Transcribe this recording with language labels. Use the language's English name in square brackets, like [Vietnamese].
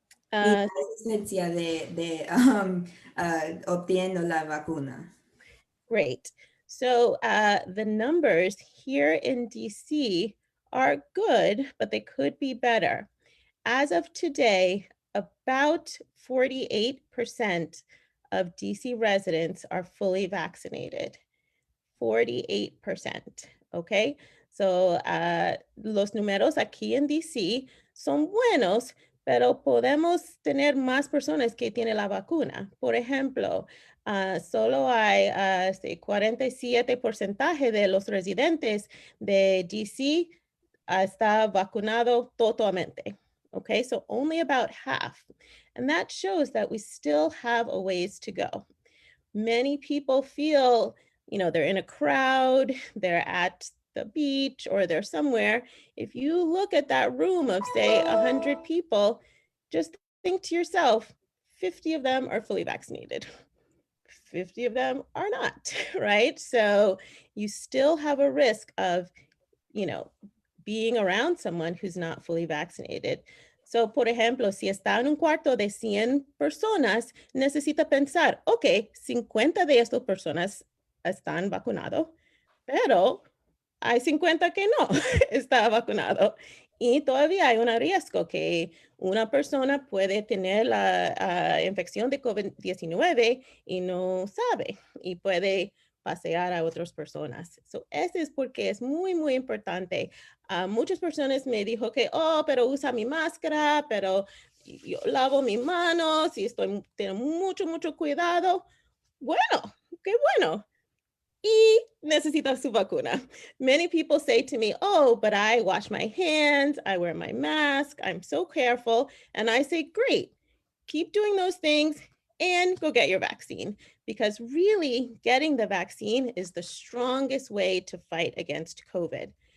[Spanish] La hesistancia de obteniendo la vacuna. [English] Great. So the numbers here in DC are good, but they could be better. As of today, about 48% of DC residents are fully vaccinated. 48%, okay? [Spanish] So los números aquí en DC son buenos, pero podemos tener más personas que tienen la vacuna. Por ejemplo, solo hay 47% de los residentes de DC está vacunado totalmente. [English] Okay, so only about half. And that shows that we still have a ways to go. Many people feel, they're in a crowd, they're at the beach, or they're somewhere. If you look at that room of, say, 100 people, just think to yourself, 50 of them are fully vaccinated. 50 of them are not, right? So you still have a risk of, being around someone who's not fully vaccinated. [Spanish] So, por ejemplo, si está en un cuarto de 100 personas, necesita pensar, ok, 50 de estas personas están vacunados, pero hay 50 que no está vacunado. Y todavía hay un riesgo que una persona puede tener la infección de COVID-19 y no sabe y puede pasear a otras personas. So, eso es porque es muy importante. Muchas personas me dijo que, pero usa mi máscara, pero yo lavo mis manos y tengo mucho cuidado. Bueno, qué bueno. Y necesita su vacuna. [English] Many people say to me, but I wash my hands, I wear my mask, I'm so careful. And I say, great, keep doing those things and go get your vaccine. Because really getting the vaccine is the strongest way to fight against COVID.